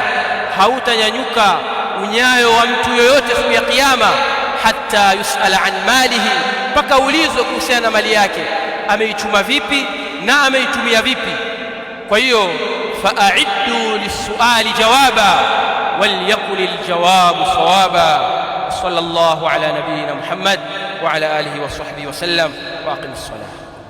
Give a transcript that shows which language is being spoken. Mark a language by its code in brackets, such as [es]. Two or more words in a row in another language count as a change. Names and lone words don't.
[sw] Hautanyanyuka unyayo wa mtu yoyote siku ya kiyama [ar] حتى يسأل عن ماله, [sw] mpaka ulizwe kuhusiana na mali yake, ameichuma vipi na ameitumia vipi. Kwa hiyo [ar] فأعدوا للسؤال جوابا وليقل الجواب صوابا. صلى الله على نبينا محمد وعلى آله وصحبه وسلم وأقم الصلاة.